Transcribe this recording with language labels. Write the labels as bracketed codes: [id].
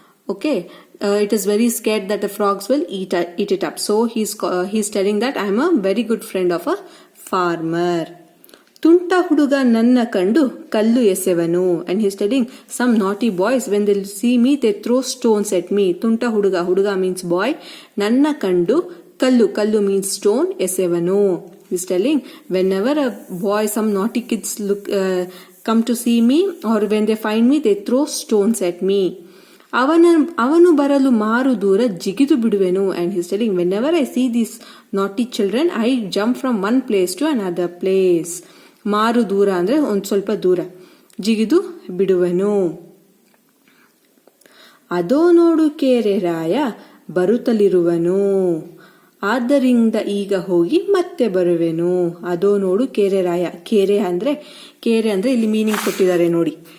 [en] Okay, it is very scared that the frogs will eat it up. So he's telling that I am a very good friend of a farmer. [kn] ತುಂಟ ಹುಡುಗ ನನ್ನ ಕಂಡು ಕಲ್ಲು ಎಸೆವನು. [en] And he's telling some naughty boys when they see me they throw stones at me. [kn] ತುಂಟ ಹುಡುಗ, ಹುಡುಗ means boy, ನನ್ನ ಕಂಡು ಕಲ್ಲು, ಕಲ್ಲು means stone, ಎಸೆವನು. [en] He's telling whenever a boy, some naughty kids come to see me or when they find me they throw stones at me. [kn] ಅವನು ಬರಲು ಮಾರು ದೂರ ಜಿಗಿದು ಬಿಡುವೆನು. [en] And he's telling whenever I see these naughty children I jump from one place to another place. [kn] ಮಾರು ದೂರ ಅಂದ್ರೆ ಒಂದ್ ಸ್ವಲ್ಪ ದೂರ, ಜಿಗಿದು ಬಿಡುವೆನು. ಅದೋ ನೋಡು ಕೇರೆ ರಾಯ ಬರುತ್ತಲಿರುವನು, ಆದ್ದರಿಂದ ಈಗ ಹೋಗಿ ಮತ್ತೆ ಬರುವೆನು. ಅದೋ ನೋಡು ಕೇರೆ ರಾಯ. ಕೇರೆ ಅಂದ್ರೆ ಇಲ್ಲಿ ಮೀನಿಂಗ್ ಕೊಟ್ಟಿದ್ದಾರೆ ನೋಡಿ.